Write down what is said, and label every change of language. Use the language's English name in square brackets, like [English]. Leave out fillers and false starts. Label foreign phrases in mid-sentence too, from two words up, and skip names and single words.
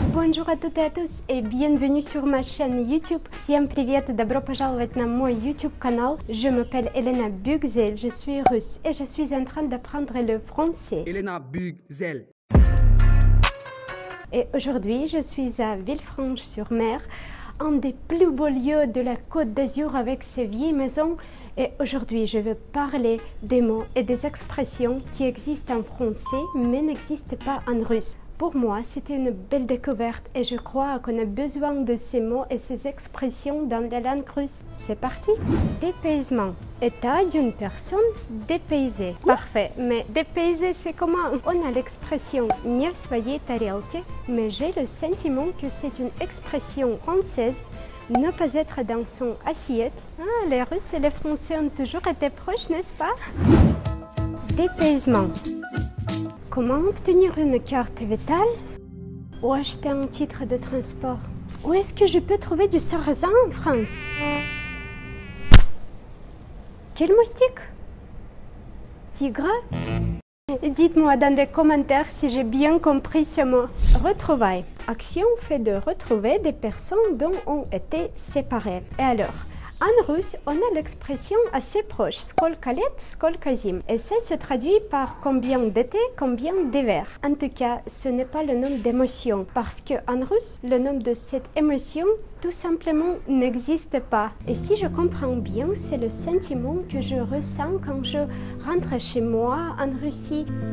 [French] Bonjour à toutes et à tous et bienvenue sur ma chaîne YouTube. [Russian] Всем привет и добро пожаловать на мой YouTube канал. [French] Je m'appelle Elena Bugzel, je suis russe et je suis en train d'apprendre le français. Elena Bugzel. Et aujourd'hui, je suis à Villefranche-sur-Mer, un des plus beaux lieux de la Côte d'Azur avec ses vieilles maisons. Et aujourd'hui, je vais parler des mots et des expressions qui existent en français mais n'existent pas en russe. Pour moi, c'était une belle découverte et je crois qu'on a besoin de ces mots et ces expressions dans la langue russe. C'est parti! Dépaysement. État d'une personne dépaysée. Parfait, mais dépaysé, c'est comment? On a l'expression « [Russian] не в своей тарелке», [French] mais j'ai le sentiment que c'est une expression française. Ne pas être dans son assiette. Ah, les Russes et les Français ont toujours été proches, n'est-ce pas? Dépaysement. Comment obtenir une carte vitale ou acheter un titre de transport? Où est-ce que je peux trouver du sarrasin en France? Quel moustique? Tigre? Dites-moi dans les commentaires si j'ai bien compris ce mot. Retrouvailles. Action fait de retrouver des personnes dont on était séparés. Et alors, en russe, on a l'expression assez proche, [Russian] сколько лет, сколько зим. [French] Et ça se traduit par combien d'été, combien d'hiver. En tout cas, ce n'est pas le nom d'émotion, parce qu'en russe, le nom de cette émotion, tout simplement, n'existe pas. Et si je comprends bien, c'est le sentiment que je ressens quand je rentre chez moi en Russie.